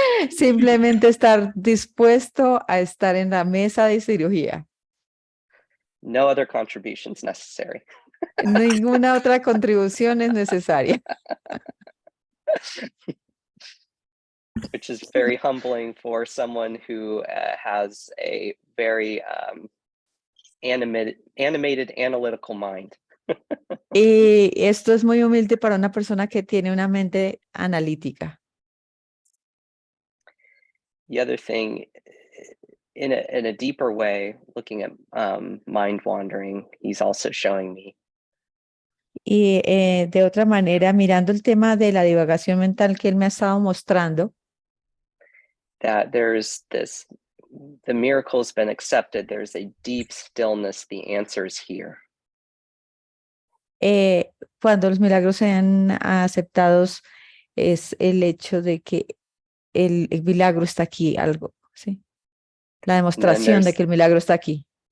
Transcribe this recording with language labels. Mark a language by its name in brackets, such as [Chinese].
[Spanish] Simplemente estar dispuesto a estar en la mesa de cirugía. [English] No other contributions necessary. [Spanish] Ninguna otra contribución es necesaria. [English] Which is very humbling for someone who has a very animated analytical mind. [Spanish] Y esto es muy humilde para una persona que tiene una mente analítica. [English] The other thing, in a deeper way, looking at mind wandering, he's also showing me [Spanish] Y de otra manera, mirando el tema de la divagación mental que él me ha estado mostrando, [English] that the miracle has been accepted. There's a deep stillness. The answer is here. [Spanish] cuando los milagros sean aceptados, es el hecho de que el milagro está aquí, algo, ¿sí? La demostración de que el milagro está aquí.